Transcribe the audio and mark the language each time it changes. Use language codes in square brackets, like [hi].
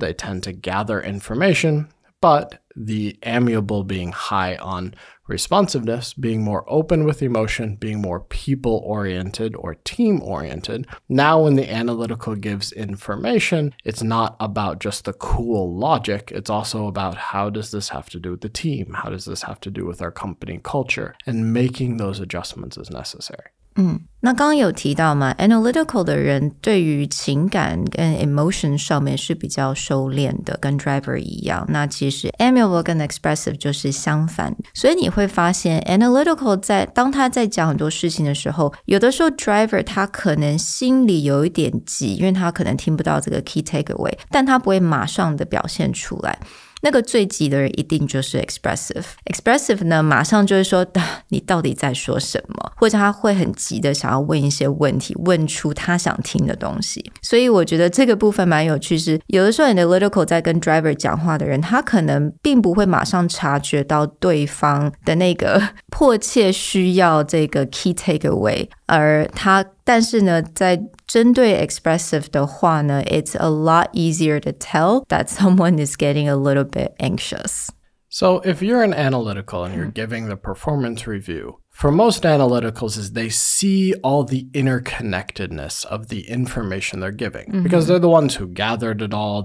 [en] They tend to gather information, but the amiable being high on responsiveness, being more open with emotion, being more people-oriented or team-oriented. Now when the analytical gives information, it's not about just the cool logic. It's also about how does this have to do with the team? How does this have to do with our company culture? And making those adjustments as necessary. [zh] 那刚刚有提到嘛 analytical 的人对于情感跟 emotion 上面是比较收敛的，跟 driver 一样。那其实 amiable 跟 expressive 就是相反，所以你会发现 analytical 当他在讲很多事情的时候，有的时候 driver 他可能心里有一点急，因为他可能听不到这个 key takeaway， 但他不会马上的表现出来。那个最急的人一定就是 expressive 呢，马上就会说你到底在说什么，或者他会很急的想要问一些问题，问出他想听的东西。所以我觉得这个部分蛮有趣，是有的时候 analytical 在跟 driver 讲话的人，他可能并不会马上察觉到对方的那个迫切需要这个 key takeaway， 但是呢在针对 expressive 的话呢 [en] it's a lot easier to tell that someone is getting a little bit anxious. So if you're an analytical and you're giving the performance review, for most analyticals is they see all the interconnectedness of the information they're giving because they're the ones who gathered it all.